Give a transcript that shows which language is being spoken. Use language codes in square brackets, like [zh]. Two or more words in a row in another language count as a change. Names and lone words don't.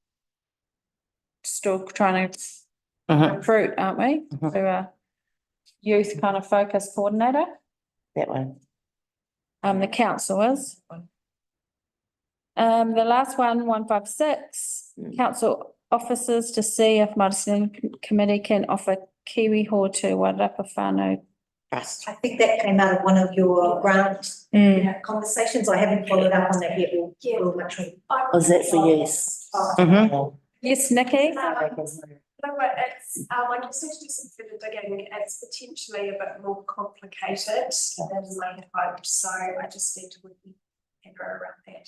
[en] Still trying to recruit, aren't we? To a youth kind of focus coordinator. That one. The council is. The last one, 156, council officers to see if Māori Standing Committee can offer [mi] kiwi hau [en] to Wairarapa whānau. Trust. I think that came out of one of your grant conversations. I haven't followed up on that yet. We'll much. Was that for yes? Yes, Nikki? No, it's, I just need to do some further digging. It's potentially a bit more complicated than I had hoped, so I just need to work with Pedro around that.